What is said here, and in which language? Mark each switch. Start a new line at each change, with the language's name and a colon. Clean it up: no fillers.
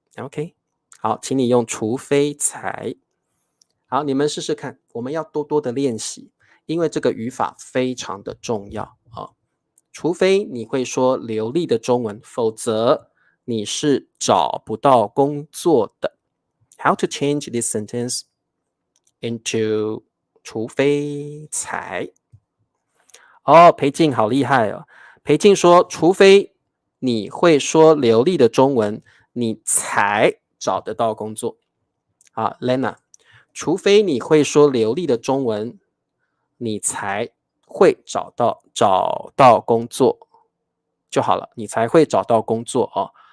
Chinese: OK， 好，请你用除非才。好，你们试试看，我们要多多的练习，因为这个语法非常的重要啊。除非你会说流利的中文，否则你是找不到工作的。
English: How to change this sentence into 除非才？
Chinese: 哦，裴静好厉害哦！裴静说，除非你会说流利的中文，你才找得到工作。啊 ，Lena， 除非你会说流利的中文，你才会找到工作就好了，你才会找到工作哦。